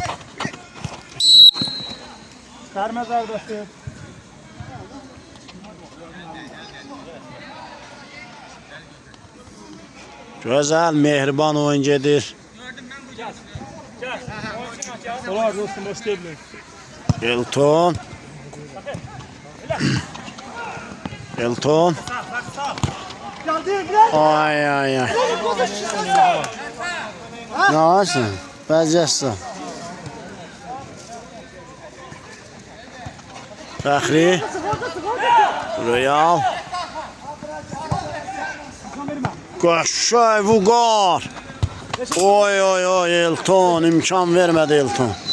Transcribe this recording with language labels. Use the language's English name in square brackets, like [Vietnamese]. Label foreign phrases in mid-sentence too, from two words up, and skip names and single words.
[Azerbaijani] Vermez avdası. Gözəl, mehriban oyun gedir. Olar dostum, [Turkish] hoş geldin. [Azerbaijani] Elton. Elton. [Turkish] Geldi biraz. Ay ay ay. Ne varsın? [Azerbaijani] Bəzəsən. Fəxri. Royal. Qəşəng Vüqar. Oy oy oy Elton imkan vermədi Elton.